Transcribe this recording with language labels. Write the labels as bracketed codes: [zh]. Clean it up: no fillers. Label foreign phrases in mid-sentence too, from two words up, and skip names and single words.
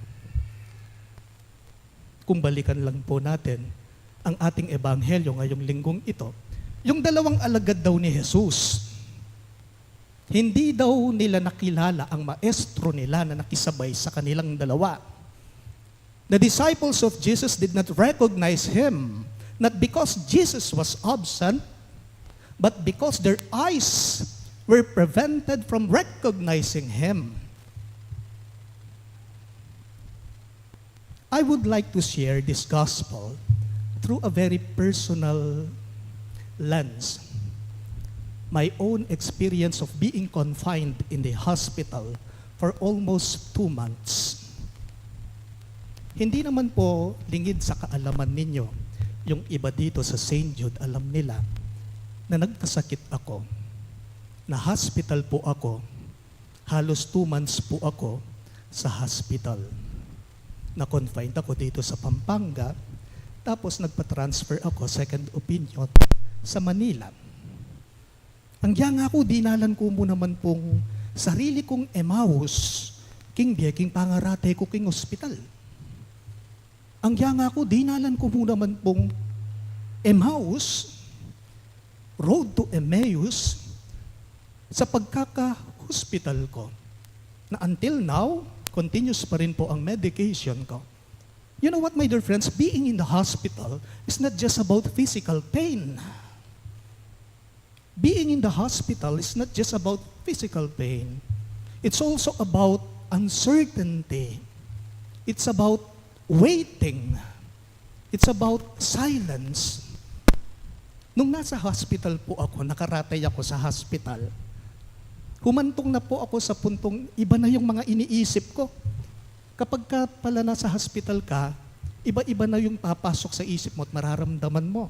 [tl] Kung balikan lang po natin ang ating ebanghelyo ngayong linggong ito, yung dalawang alagad daw ni Jesus, hindi daw nila nakilala ang maestro nila na nakisabay sa kanilang dalawa. [en] The disciples of Jesus did not recognize Him, not because Jesus was absent, but because their eyes were prevented from recognizing Him. I would like to share this gospel through a very personal lens. My own experience of being confined in the hospital for almost 2 months. [tl] Hindi naman po lingid sa kaalaman ninyo, yung iba dito sa St. Jude, alam nila na nagkasakit ako, na hospital po ako, halos 2 months po ako sa hospital. Na-confined ako dito sa Pampanga, tapos nagpa-transfer ako, [en] second opinion, [tl] sa Manila. [pam] Ang yang ako, dinalan ko mo naman pong sarili kong Emaus, king biye, king pangarate ko king hospital. Ang yang ako, dinalan ko mo naman pong Emaus, [en] road to Emmaus, [tl] sa pagkaka-hospital ko, na [en] until now, [tl] continuous pa rin po ang medication ko. [en] You know what, my dear friends? Being in the hospital is not just about physical pain. Being in the hospital is not just about physical pain. It's also about uncertainty. It's about waiting. It's about silence. [tl] Nung nasa hospital po ako, nakaratay ako sa hospital, humantong na po ako sa puntong iba na yung mga iniisip ko. Kapag ka pala nasa hospital ka, iba-iba na yung papasok sa isip mo at mararamdaman mo.